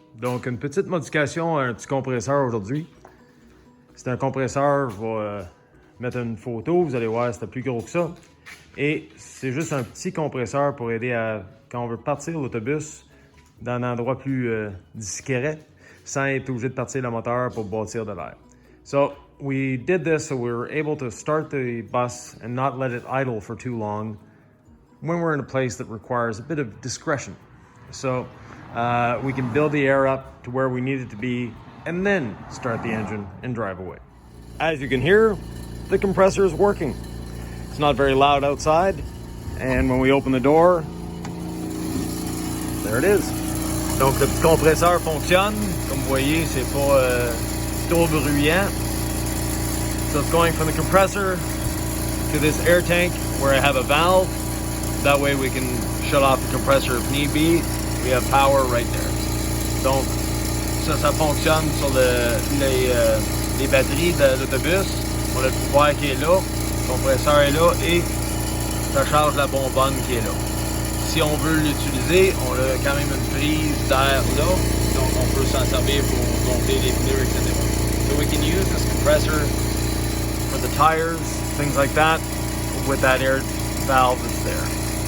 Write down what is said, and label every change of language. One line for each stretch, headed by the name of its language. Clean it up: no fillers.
French: Donc, une petite modification à un petit compresseur aujourd'hui. C'est un compresseur, je vais mettre une photo, vous allez voir, c'était plus gros que ça. Et c'est juste un petit compresseur pour aider à, quand on veut partir l'autobus dans un endroit plus discret, sans être obligé de partir le moteur pour bâtir de l'air.
English: So, we did this so we were able to start the bus and not let it idle for too long when we're in a place that requires a bit of discretion. So, we can build the air up to where we need it to be and then start the engine and drive away. As you can hear, the compressor is working. It's not very loud outside, and when we open the door, there it is.
French: Donc le petit compresseur fonctionne. Comme vous voyez, c'est pas trop bruyant.
English: So it's going from the compressor to this air tank where I have a valve. That way we can shut off the compressor if need be. We have power right there.
French: Donc ça fonctionne sur les batteries de l'autobus. On a le pouvoir qui est là, le compresseur est là et ça charge la bonbonne qui est là. Si on veut l'utiliser, on a quand même une prise d'air là, donc on peut s'en servir pour gonfler les pneus, etc.
English: So we can use this compressor for the tires, things like that, with that air valve that's there.